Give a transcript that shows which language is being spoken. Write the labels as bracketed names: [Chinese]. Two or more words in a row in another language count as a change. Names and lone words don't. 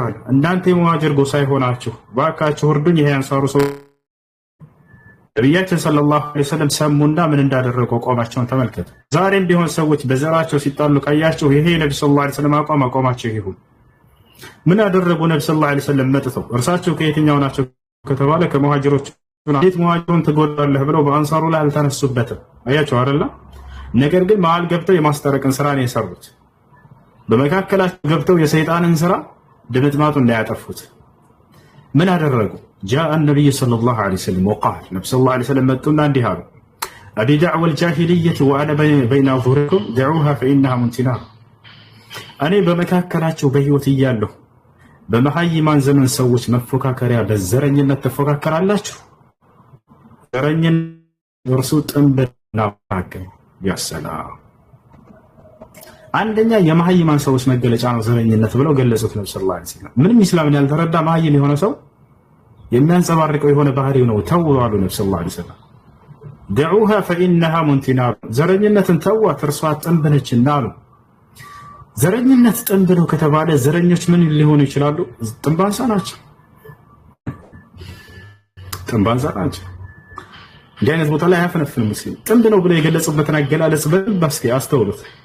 [Amharic] አለ፣ እናንተ የሙሃጅር ጎሳ ሆናችሁ ባካችሁ እርዱኝ፣ ይሄ የአንሷሩ ሰው። ነብያችን [Arabic] صلى الله عليه وسلم [Amharic] ሰሙና ምን እንዳደረጉ አቋማቸውን ተመልከቱ። ዛሬም ቢሆን ሰዎች በዘራቸው ሲጣሉ ካያችሁ ይሄ ነብዩ [Arabic] صلى الله عليه وسلم [Amharic] አቋማቸው ይሁን። ምን ያደረጉ ነብዩ [Arabic] صلى الله عليه وسلم [Amharic] መጥተው እርሳቸው ከየትኛው ናቸው ከተባለ ከሙሃጅሮች እንዴት ሙሃጅሩን ትጎዳለህ ብለው በአንሳሩ ላይ አልተነሱበትም። አያችሁ አይደል? ነገር ግን መሀል ገብተው የማስታረቅን ስራ ነው የሰሩት። በመካከላቸው ገብተው የሰይጣንን ስራ ድምጥማጡ እንዳያጠፉት ምን አደረጉ? [Arabic] جاء النبي صلى الله عليه وسلم [Amharic] وقال النبي صلى الله عليه وسلم መጡና እንዲህ አሉ [Arabic] أبي دعوى الجاهلية وأنا بين أظهركم دعوها فإنها منتنة። [Amharic] እኔ በመካከላቸው በህይወት እያለሁ በመሐይማን ዘመን ሰዎች መፎካከሪያ በዘረኝነት ተፎካከራላችሁ። ዘረኝነት እርሱ ጥንብና ማከም ያሰላም አንደኛ የመሐይማን ሰዎች መገለጫ ነው ዘረኝነት ብለው ገለጹት ነብዩ [Arabic] صلى الله عليه وسلم። [Amharic] ምንም ኢስላምን ያልተረዳ መሐይም የሆነ ሰው የሚያንጸባርቀው የሆነ ባህሪው ነው ተውዋሉ ነብዩ [Arabic] صلى الله عليه وسلم። دعوها فإنها منتنة [Amharic] ዘረኝነትን ተዋት እርሷ ጥንብ ነችና አሉ። ዘረኝነት ጥንብ ነው ከተባለ ዘረኞች ምን ሊሆኑ ይችላሉ? ጥንባንሳ ናቸው። ጥንባንሳ ናቸው። እንዲህ አይነት ቦታ ላይ አያፈነፍን ሙስሊም። ጥንብ ነው ብለው የገለጹበትን አገላለጽ በደንብ እስኪ አስተውሉት።